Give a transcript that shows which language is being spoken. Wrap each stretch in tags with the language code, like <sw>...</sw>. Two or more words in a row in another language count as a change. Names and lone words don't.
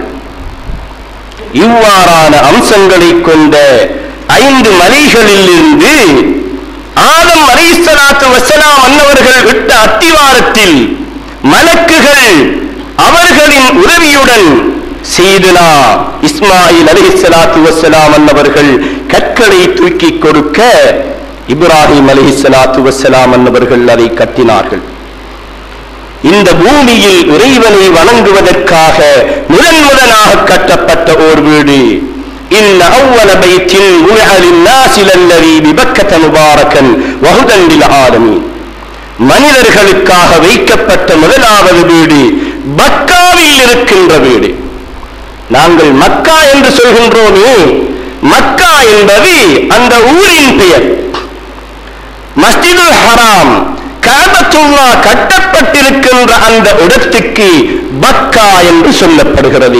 <ta>இவ்வாறான அம்சங்களை கொண்ட 5 மலைகளில் இருந்து ஆதம்</ta> <ar>عليه الصلاة والسلام</ar> <ta>அன்னவர்கள் விட்ட அத்திவாரத்தில் மலக்குகள் அவர்களின் உதவியுடன் சையதுனா இஸ்மாயில்</ta> <ar>عليه الصلاة والسلام</ar> <ta>அன்னவர்கள் கற்களை தூக்கி கொடுக்க இப்ராஹிம்</ta> <ar>عليه الصلاة والسلام</ar> <ta>அன்னவர்கள் அதை கட்டினார்கள். இந்த பூமியில் இறைவனை வணங்குவதற்காக முதன்முதலாக கட்டப்பட்ட ஓர் வீடு.</ta> <ar>إن أول بيت وضع للناس للذي ببكة مباركا وهدى للعالمين.</ar> <ta>மனிதர்களுக்காக வைக்கப்பட்ட முதலாவது வீடு மக்காவில் இருக்கின்ற வீடு. நாங்கள் மக்கா என்று சொல்கின்றோமே, மக்கா என்பது அந்த ஊரின் பெயர். மஸ்ஜிதுல் ஹராம், கஅபத்துல்லாஹ் கட்டப்பட்டிருக்கின்ற அந்த இடத்துக்கு மக்கா என்று சொல்லப்படுகிறது.</ta>